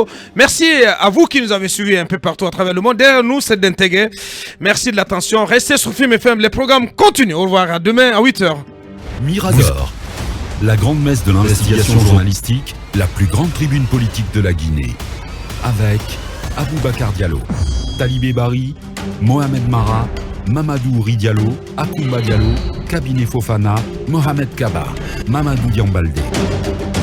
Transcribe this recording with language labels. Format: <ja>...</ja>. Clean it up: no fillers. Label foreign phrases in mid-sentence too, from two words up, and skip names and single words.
<fr>Merci à vous qui nous avez suivis un peu partout à travers le monde. Derrière nous, c'est d'intégrer. Merci de l'attention. Restez sur Film FM. Les programmes continuent. Au revoir. À demain à 8h. Mirador, la grande messe de l'investigation journalistique, la plus grande tribune politique de la Guinée. Avec Aboubacar Diallo, Talibé Bari, Mohamed Mara, Mamadou Ouri Diallo, Akoumba Diallo, Kabinet Fofana, Mohamed Kaba, Mamadou Diambaldé.</fr>